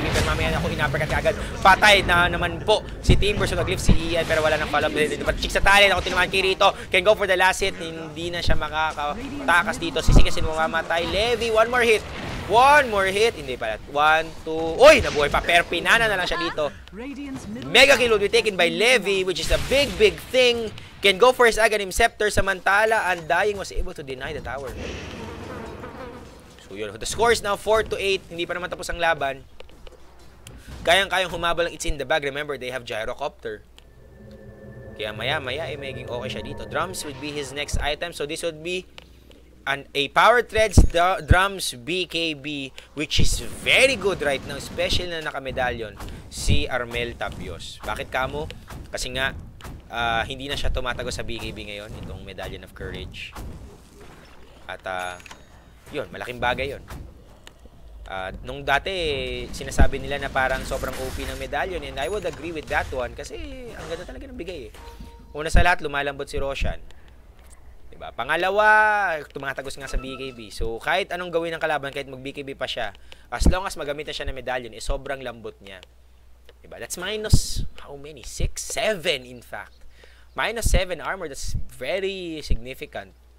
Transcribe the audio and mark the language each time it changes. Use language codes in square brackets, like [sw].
[tl] Pero mamaya ako inapercut agad. Patay na naman po si Timber. So, nag-lift si Ian, pero wala nang follow-up. But chick sa talent, ako tinamaan kay Rito. [en] Can go for the last hit. [tl] Hindi na siya makakatakas dito. Sisikasin mo mamatay. Levi, one more hit. One more hit. Hindi pala. 1, 2. Uy! Nabuhay pa. Pero pinana na lang siya dito. [en] Mega kill will be taken by Levi, which is a big thing. Can go for his Aghanim Scepter. Samantala, Undying was able to deny the tower. So So yun. The score is now 4-8. [tl] Hindi pa naman tapos ang laban. Kayang-kayang humabol ng It's in the Bag. [en] Remember, they have gyrocopter. [tl] Kaya maya-maya maging okay siya dito. [en] Drums would be his next item. So this would be a Power Threads Drums BKB, which is very good right now. [tl] Especially na nakamedalyon si Armel Tapios. Bakit kamo? Kasi nga, hindi na siya tumatago sa BKB ngayon. Itong Medallion of Courage. At yun, malaking bagay yun. Nung dati, sinasabi nila na parang sobrang OP ng medallion, [en] and I would agree with that one [tl] kasi ang ganda talaga ng bigay eh. Una sa lahat, lumalambot si Roshan. Diba? Pangalawa, tumatagos nga sa BKB. So, kahit anong gawin ng kalaban, kahit mag-BKB pa siya, as long as magamit na siya ng medallion, sobrang lambot niya. [en] Diba? That's minus, how many? 6? 7 in fact. Minus 7 armor, that's very significant.